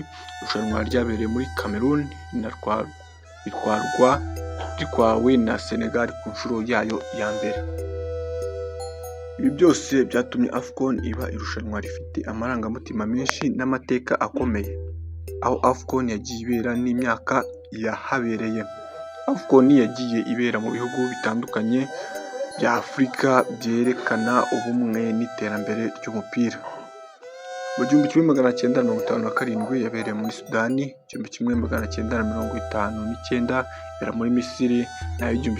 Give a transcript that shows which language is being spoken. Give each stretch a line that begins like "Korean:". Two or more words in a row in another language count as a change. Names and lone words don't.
Kinyarwanda: Irushanwa ryabereye muri Cameroon ritwawe na Senegal ku nshuro yayo ya mbere. Ibi byose byatumye AFCON iba irushanwa rifite amarangamutima menshi n'amateka akomeye. Aho AFCON yagiye ibera n'imyaka yahabereye. AFCON yagiye ibera mu bihugu bitandukanye bya Afurika, byerekana ubumwe n'iterambere ry'umupira. Mu 1957 yabereye muri Sudani, 1959 ibera muri Misiri, naho